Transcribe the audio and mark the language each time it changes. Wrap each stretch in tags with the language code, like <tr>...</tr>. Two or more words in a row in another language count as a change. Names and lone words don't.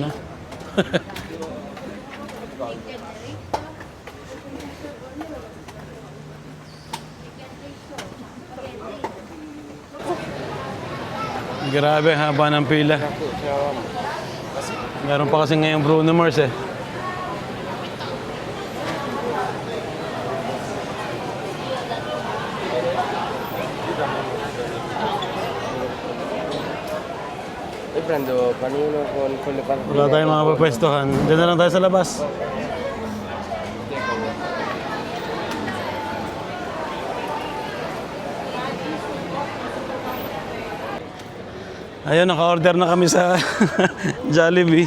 <tl>Ha? Grabe, haba ng pila. Meron pa kasi ngayong Bruno Mars eh.</tl> <it>Prendo panino con le patate.</it> <tl>Wala tayong mga papwestuhan. Diyan na lang tayo sa labas. Ayun, naka-order na kami sa Jollibee.</tl>